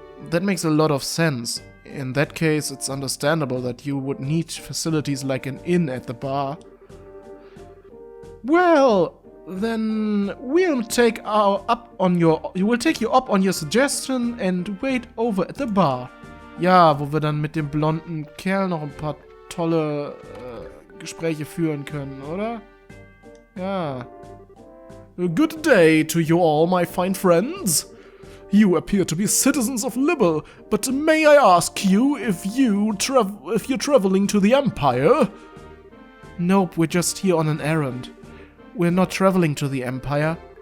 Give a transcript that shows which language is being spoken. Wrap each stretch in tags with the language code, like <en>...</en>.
<en>That makes a lot of sense. In that case, it's understandable that you would need facilities like an inn at the bar. Well, then we'll take you up on your suggestion and wait over at the bar.</en> <de>Ja, wo wir dann mit dem blonden Kerl noch ein paar tolle Gespräche führen können, oder? Ja.</de> <en>Good day to you all, my fine friends. You appear to be citizens of Libel, but may I ask you if you're traveling to the Empire? Nope, we're just here on an errand. We're not traveling to the Empire.</en>